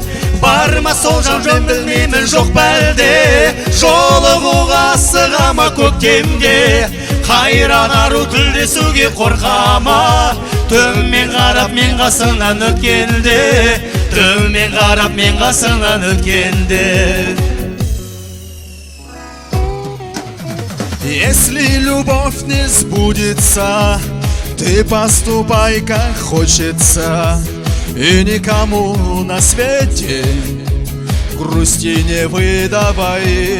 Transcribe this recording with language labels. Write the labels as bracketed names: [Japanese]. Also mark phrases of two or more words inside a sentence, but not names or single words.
[Kazakh] Барма сол жан жөн білмеймін жоқ бәлде, жолығуға асығама көктемге. Қайран ару тілдесуге қорқама, төмен қарап мен қасыңнан өткенде, төмен қарап мен қасыңнан өткенде. [Russian] Если любовь не сбудется, ты поступай как хочется, и никому на свете грусти не выдавай.